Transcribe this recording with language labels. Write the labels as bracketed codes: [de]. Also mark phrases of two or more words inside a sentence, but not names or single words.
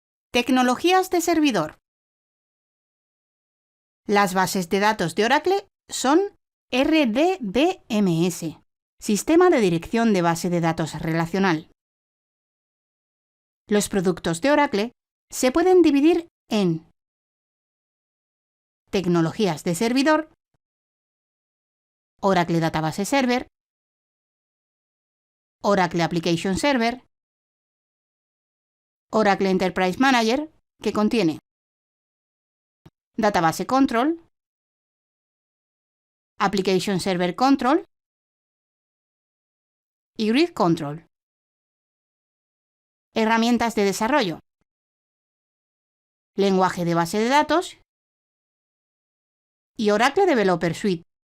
[es] Tecnologías de servidor. Las bases de datos de Oracle son RDBMS, Sistema de Dirección de Base de Datos Relacional. Los productos de Oracle se pueden dividir en tecnologías de servidor, Oracle Database Server, Oracle Application Server, Oracle Enterprise Manager, que contiene Database Control, Application Server Control y Grid Control. Herramientas de desarrollo. Lenguaje de base de datos y Oracle Developer Suite.